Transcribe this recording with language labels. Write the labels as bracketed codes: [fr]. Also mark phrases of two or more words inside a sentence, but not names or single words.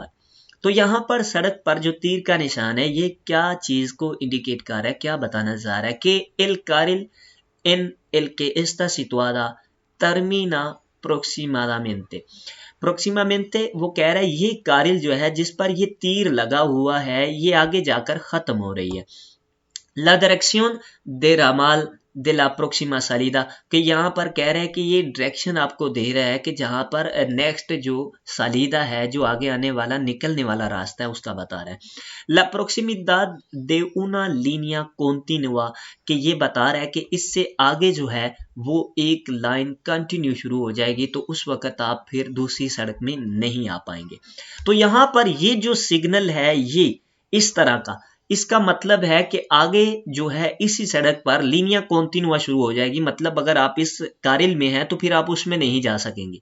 [hi] तो यहाँ पर सड़क पर जो तीर का निशान है ये क्या चीज को इंडिकेट कर रहा है, क्या बताना चाह रहा है कि [es] el carril en el que está situada termina próximamente, próximamente [hi] वो कह रहा है ये कारिल जो है जिस पर ये तीर लगा हुआ है ये आगे जाकर खत्म हो रही है। [es] la dirección del ramal de la próxima salida, [hi] कि यहाँ पर कह रहे हैं कि ये डायरेक्शन आपको दे रहा है कि जहाँ पर नेक्स्ट जो सालिदा है, जो आगे आने वाला निकलने वाला रास्ता है, उसका बता रहा है। [es] ला proximidad de una línea continua, [hi] कि ये बता रहा है कि इससे आगे जो है वो एक [en] line continue [hi] शुरू हो जाएगी, तो उस वक्त आप फिर दूसरी सड़क में नहीं आ पाएंगे। तो यहाँ पर ये जो सिग्नल है ये इस तरह का, इसका मतलब है कि आगे जो है इसी सड़क पर [es] línea continua [hi] शुरू हो जाएगी, मतलब अगर आप इस कारिल में हैं तो फिर आप उसमें नहीं जा सकेंगे।